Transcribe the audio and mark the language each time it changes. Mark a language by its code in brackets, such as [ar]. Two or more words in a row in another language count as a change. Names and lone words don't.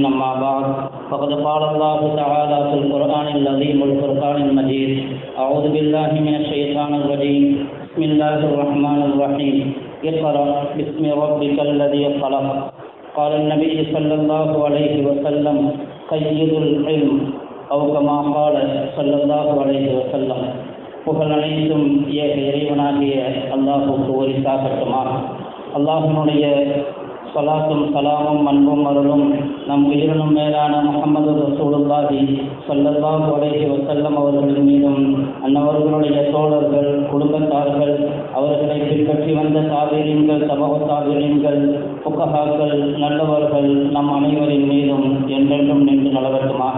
[ar] أما بعد، فقد قال الله تعالى في القرآن العظيم والفرقان المجيد: أعوذ بالله من الشيطان الرجيم. بسم الله الرحمن الرحيم. اقرأ باسم ربك الذي خلق. قال النبي صلى الله عليه وسلم: قيد العلم أو كما قال صلى الله عليه وسلم. [ta] புகழ் அனைத்தும் ஏக இறைவனாகிய அல்லாஹுக்கு உரித்தாகட்டுமாக. அல்லாஹினுடைய ஸலாத்தும் சலாமும் அன்பும் அருளும் நம் உயிரினும் மேலான முஹம்மது [ar] رسول الله صلى الله عليه وسلم [ta] அவர்கள் மீதும், அன்னவர்களுடைய தோழர்கள், குடும்பத்தார்கள், அவர்களை பின்பற்றி வந்த தாபீரீன்கள், தபஅ தாபீரீன்கள், ஃபுகஹாக்கள், நல்லவர்கள் நம் அனைவரின் மீதும் என்றென்றும் நின்று நிலவட்டுமாக.